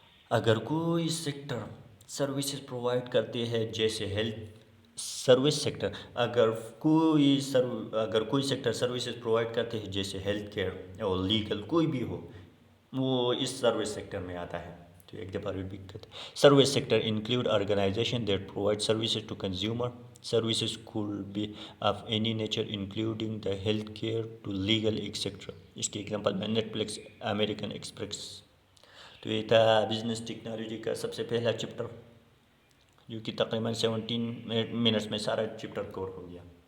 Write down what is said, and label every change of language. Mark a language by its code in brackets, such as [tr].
[ur] اگر کوئی sector services provide کرتے ہیں جیسے ہیلتھ سروس سیکٹر. اگر کوئی سیکٹر سروسز پرووائڈ کرتے ہیں جیسے ہیلتھ کیئر اور لیگل، کوئی بھی ہو، وہ اس سروس سیکٹر میں آتا ہے. تو ایک دفعہ ریپیٹ کرتے ہیں. [en] Service sector include organisation that provide services to consumer. Services could be of any nature including the health care to legal etc. [ur] اس کی ایگزامپل میں نیٹ فلکس، امریکن ایکسپریس. تو یہ تھا بزنس ٹیکنالوجی کا سب سے پہلا چپٹر، جو کہ تقریباً 17 منٹس میں سارا چپٹر کور ہو گیا.